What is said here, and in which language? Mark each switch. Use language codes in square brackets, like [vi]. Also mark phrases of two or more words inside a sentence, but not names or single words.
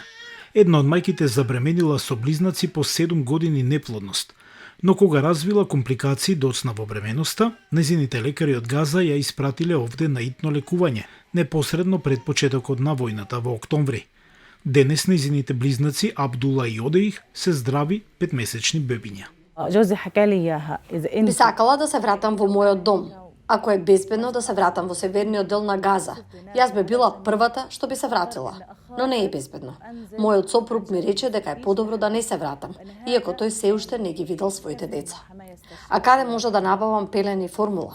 [mk] Една од мајките забременила со близнаци по 7 години неплодност, но кога развила компликации доцна во бременоста, незините лекари од Газа ја испратиле овде на итно лекување, непосредно пред почетокот на војната во октомври. Денес незините близнаци Абдула и Одеих се здрави 5-месечни бебиња. [ar] جوزي حكى لي اياها اذا [mk] Би [ar] انت [mk] сакала да се вратам во мојот дом. Ако е безбедно да се вратам во северниот дел на Газа, јас би била првата што би се вратила. Но не е безбедно. Мојот сопруг ми рече дека е подобро да не се вратам, иако тој се уште не ги видел своите деца. А каде може да набавам пелени и формула?